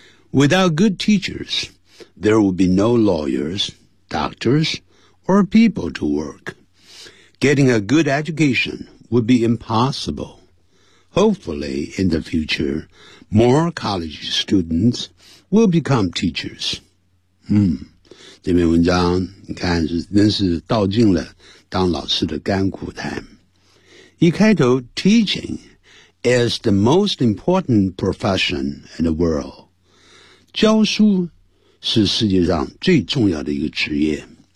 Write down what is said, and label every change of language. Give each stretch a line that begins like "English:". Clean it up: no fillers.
English: Without good teachers, there will be no lawyers, doctors, or people to work. Getting a good education would be impossible. Hopefully, in the future, more college students will become teachers.
Chinese: 这篇文章你看真是道尽了当老师的甘苦谈。一开头
English: Teaching is the most important profession in the world.
Chinese: 教书是世界上最重要的一个职业。